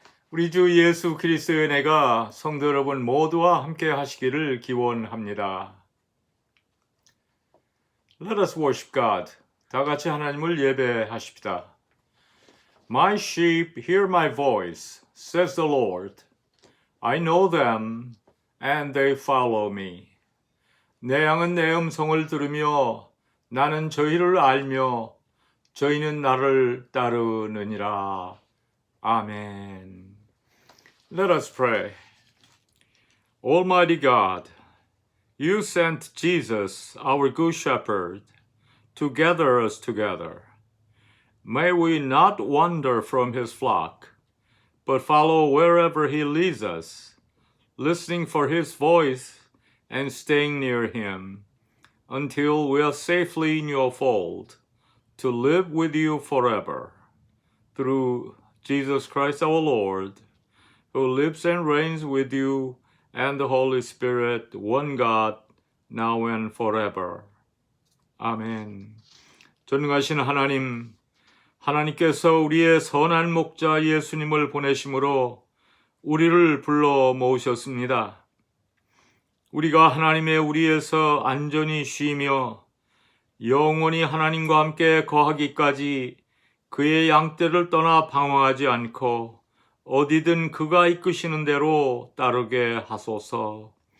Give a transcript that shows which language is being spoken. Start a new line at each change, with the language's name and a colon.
Korean: 우리 주 예수 그리스도의 은혜가 성도 여러분 모두와 함께 하시기를 기원합니다.
English: Let us worship God.
Korean: 다 같이 하나님을 예배하십시다.
English: My sheep hear my voice, says the Lord. I know them, and they follow me.
Korean: 내 양은 내 음성을 들으며 나는 저희를 알며 저희는 나를 따르느니라.
English: 아멘. Let us pray. Almighty God, you sent Jesus, our good shepherd, to gather us together. May we not wander from his flock, but follow wherever he leads us, listening for his voice and staying near him, until we are safely in your fold, to live with you forever. Through Jesus Christ our Lord, who lives and reigns with you and the Holy Spirit, one God, now and forever.
Korean: 아멘. 전능하신 하나님, 하나님께서 우리의 선한 목자 예수님을 보내심으로 우리를 불러 모으셨습니다. 우리가 하나님의 우리에서 안전히 쉬며 영원히 하나님과 함께 거하기까지 그의 양떼를 떠나 방황하지 않고 어디든 그가 이끄시는 대로 따르게 하소서.